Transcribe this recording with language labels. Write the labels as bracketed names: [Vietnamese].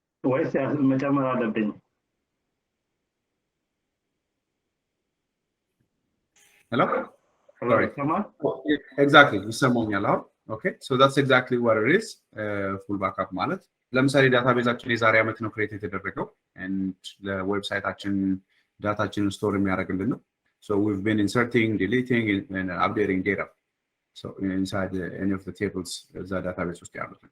[English] What's that? Hello? Sorry. Exactly. Okay. So that's exactly what it is. [Amharic] Full backup ማለት ለምሳሌ ዳታቤዛችን የዛሬ ዓመት ነው ክሬት የተደረገው and ለዌብሳይታችን ዳታችንን ስቶር የሚያደርግልን ነው. [English] So we've been inserting, deleting and updating data. So inside any of the tables that database [Amharic] ውስጥ ያሉት.